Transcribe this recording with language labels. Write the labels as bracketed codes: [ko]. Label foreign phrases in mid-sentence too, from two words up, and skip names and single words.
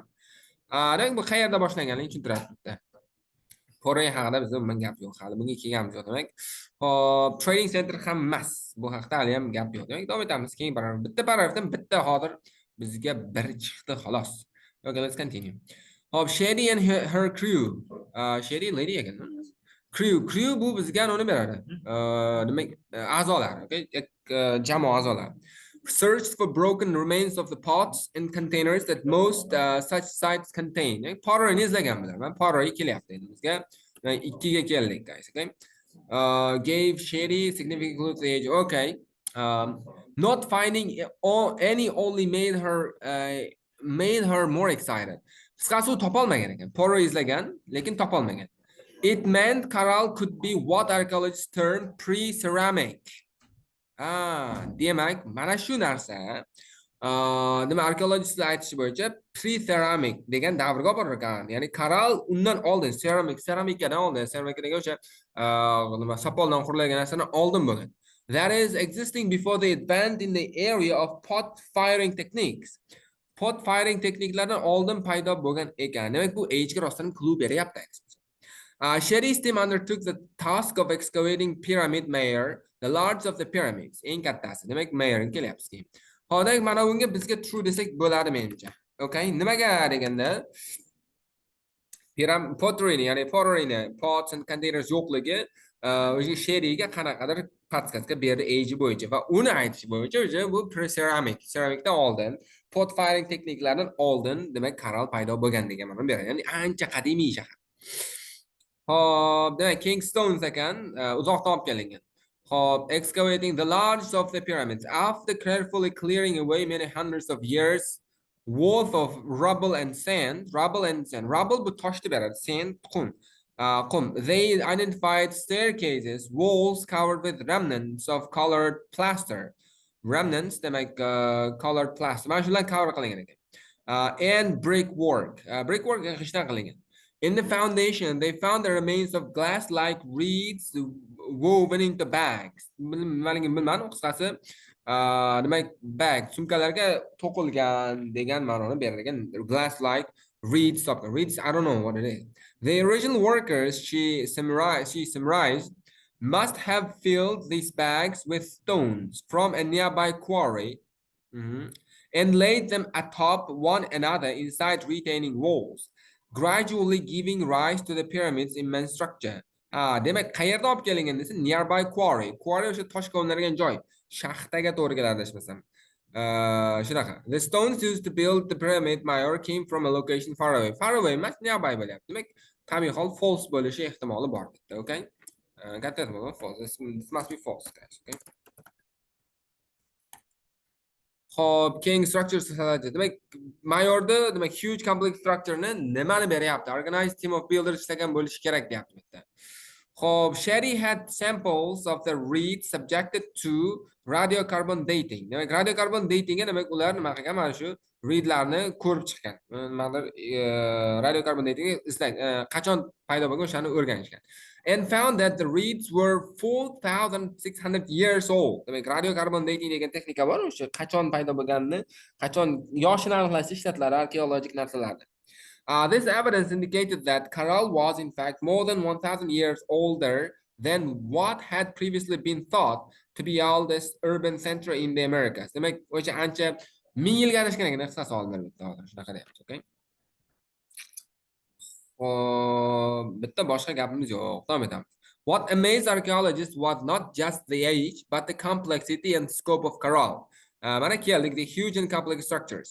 [uz] Bu qayerda boshlanganligini tushuntiradi. Koreya haqida biz umuman gap yo'q, hali bunga kelganimiz yo'q demak. Hop, trading center ham emas. Bu haqda hali ham gap yo'q. Demak, davom etamiz. Keyingi paragraf. Bitta paragrafdan bitta hozir bizga bir chiqdi xolos. [en] Okay, let's continue. Hop, Shady and her crew. Shady lady ekan. [uz] Crew bu bizga nima beradi? Demak, a'zolar, okay? Jamoa a'zolar. [en] Searched for broken remains of the pots and containers that most such sites contain. [uz] Pottery izlagan bilaman. Pottery kelyapti endi bizga. 2 ga keldik, [en] guys, okay? Gave Shady significant clue to the age. Okay. Not finding any only made her more excited. [uz] Qisqasi topolmagan ekan. Pottery izlagan, lekin topolmagan. [en] It meant Caral could be what archaeologists term pre-ceramic. [uz] Demak, mana shu narsa nima arkeologistlar aytishi bo'yicha pre-ceramic degan davrga olib borgan. Ya'ni Caral undan oldin ceramikadan oldin, ceramika degan o'sha nima sopoldan qurilgan narsadan oldin bo'lgan. [en] That is existing before they advanced in the area of pot firing techniques. Pot firing [uz] texniklaridan oldin paydo bo'lgan ekan. Demak, bu age-ga rostdan clue beryapti. [en] Sheri's team undertook the task of excavating pyramid mayor, the largest of the pyramids. [uz] Eng kattasi. Demak, mayor kelyapti. Hozir mana bunga bizga true desak bo'ladi menimcha. Okay, nimaga deganda pottery, ya'ni [en] pots and containers [uz] yo'qligi o'sha Sheriga qanaqadir podskazka berdi age bo'yicha va uni aytish bo'yicha o'sha bu ceramikdan oldin [en] pot firing [uz] texniklaridan oldin demak Caral paydo bo'lgan degan ma'no beradi. Ya'ni ancha qadimiy shahar. Hop, demak King Stones ekan, uzoqdan olib kelingan. [en] Hop, excavating the largest of the pyramids after carefully clearing away many hundreds of years worth of rubble and sand. [uz] Rubble bu toshni beradi, sand qum. [en] They identified staircases, walls covered with remnants of colored plaster. [uz] Remnants demak [en] colored plaster. [uz] Mana shular cover qilingan ekan. [en] And brickwork. [uz] Brickwork g'ishtdan qilingan. [en] In the foundation, they found the remains of glass-like reeds woven into bags. [uz] Qisqasi, demak bag, sumkalarga to'qilgan degan ma'noni berilgan. [en] Glass-like reeds, I don't know what it is. The original workers, she summarized, must have filled these bags with stones from a nearby quarry and laid them atop one another inside retaining walls, gradually giving rise to the pyramid's immense structure. [uz] Demak, qayerda olib kelingan desa, [en] nearby quarry. [uz] Quarry o'sha tosh ko'miladigan joy. Shaxtaga to'g'ri keladi adashmasam. Shunaqa. [en] The stones used to build the pyramid mayor came from a location far away. [uz] Far away emas, nearby bo'lyapti. Demak, tabiiy hol false bo'lishi ehtimoli bor bitta, okay? Katta ehtimol false. [en] This must be false, guys, okay? Hop, keng structure society. [uz] Demak, mayorda demak [en] huge complex structure [uz] ni nimani beryapti? [en] Organized team of builders [uz] ishlagan bo'lishi kerak deyapti bitta. Xo'p, [en] Sherry had samples of the reed subjected to radiocarbon dating. [uz] Demak, [en] radiocarbon datingga [uz] demak ular nima qilgan? Mana shu reedlarni ko'rib chiqqan. Nimadir [en] radiocarbon datingga [uz] qachon paydo bo'lgan o'shani o'rganishgan. [en] And found that the reeds were 4,600 years old. [uz] Demak, [en] radiocarbon dating [uz] degan texnika bor, o'sha qachon paydo bo'lganini, qachon yoshini aniqlashda ishlatiladi arkeologik narsalarda. [en] This evidence indicated that Caral was in fact more than 1,000 years older than what had previously been thought to be the oldest urban center in the Americas. [uz] Demak, o'sha ancha 1000 yilga adashgan ekan, qisqasi olimlar bitta hozir shunaqa deyapti, okay? Bitta boshqa gapimiz yo'q. Davom etamiz. [en] What amazed archaeologists was not just the age, but the complexity and scope of Caral. [uz] Mana keldik, [en] the huge and complex structures.